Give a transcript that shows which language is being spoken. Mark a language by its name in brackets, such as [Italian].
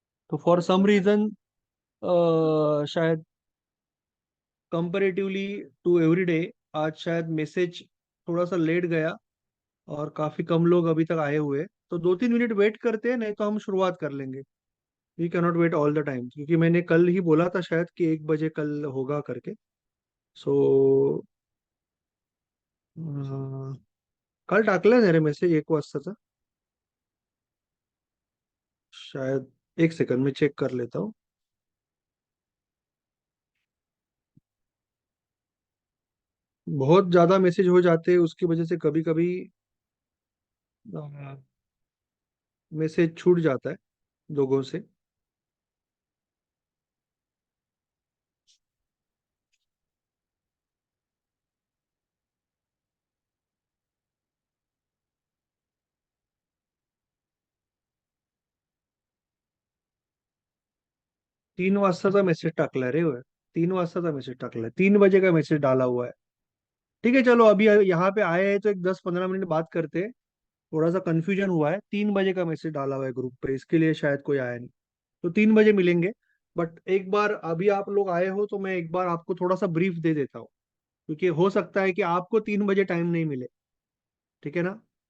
[Hindi] तो [English] for some reason [Hindi] शायद comparatively to everyday, आज शायद मैसेज थोड़ा सा लेट गया, और काफी कम लोग अभी तक आए हुए हैं. तो 2-3 मिनट वेट करते हैं, नहीं तो हम शुरुआत कर लेंगे. [English] we cannot wait all the time, [Hindi] क्योंकि मैंने कल ही बोला था शायद कि 1 बजे कल होगा करके. [Marathi] सो काल टाकलं ना रे मेसेज 1 वाजताचा. [Hindi] शायद. एक सेकंड में चेक कर लेता हूँ. बहुत ज्यादा मैसेज हो जाते हैं, उसकी वजह से कभी कभी मैसेज छूट जाता है लोगों से. [Marathi] 3 वाजताचा मेसेज टाकलाय रे. 3 वाजताचा मेसेज टाकलाय, [Hindi] 3 बजे का मैसेज डाला हुआ है. ठीक है, चलो अभी यहाँ पे आए हैं तो एक 10-15 मिनट बात करते हैं. थोड़ा सा कंफ्यूजन हुआ है. 3 बजे का मैसेज डाला हुआ है ग्रुप पे, इसके लिए शायद कोई आया नहीं. तो 3 बजे मिलेंगे. बट एक बार अभी आप लोग आए हो तो मैं एक बार आपको थोड़ा सा ब्रीफ दे देता हूँ, क्योंकि हो सकता है कि आपको 3 बजे टाइम नहीं मिले. ठीक है ना.